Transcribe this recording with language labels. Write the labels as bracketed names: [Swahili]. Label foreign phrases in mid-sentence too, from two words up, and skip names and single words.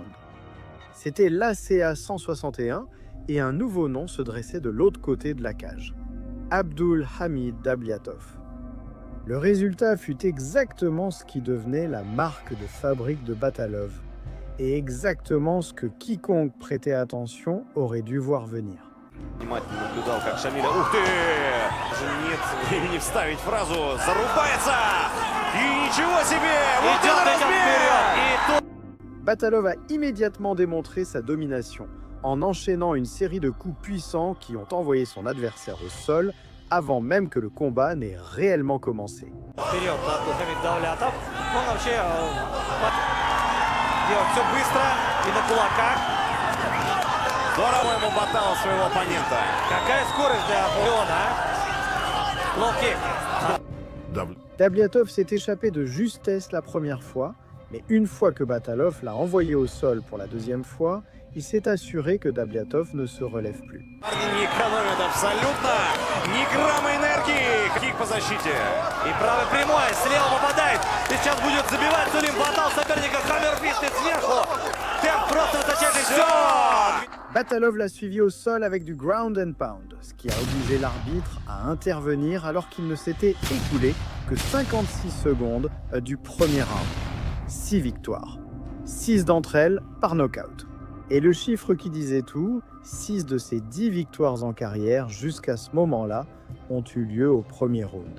[French] C'était l'ACA 161 et un nouveau nom se dressait de l'autre côté de la cage. Abdul Hamid Dabliatov. Le résultat fut exactement ce qui devenait la marque de fabrique de Batalov et exactement ce que quiconque prêtait attention aurait dû voir venir. [Russian] Внимательно наблюдал, как Шамиля... Ух ты! Даже нет времени вставить фразу. Зарубается! И ничего себе! Вот это размер! [French] Batalov a immédiatement démontré sa domination en enchaînant une série de coups puissants qui ont envoyé son adversaire au sol avant même que le combat n'ait réellement commencé. [Russian] Вперед, Хамид Давлятов. Он вообще делает все быстро и на кулаках. Здорово ему ботал своего оппонента. Какая скорость для Лоу-кик. [French] Dabliatov s'est échappé de justesse la première fois, mais une fois que Batalov l'a envoyé au sol pour la deuxième fois, il s'est assuré que Dabliatov ne se relève plus. [Russian] Парни не экономят абсолютно. Ни грамма энергии. Кик по защите. И правый прямой, слева попадает. И сейчас будет забивать Сулим Батал соперника. Хаммерфист сверху. Темп просто высочайший. Все! [French] Batalov l'a suivi au sol avec du [English] ground and pound, [French] ce qui a obligé l'arbitre à intervenir alors qu'il ne s'était écoulé que 56 secondes du premier round. 6 victoires. 6 d'entre elles par knockout. Et le chiffre qui disait tout, 6 de ces 10 victoires en carrière jusqu'à ce moment-là ont eu lieu au premier round.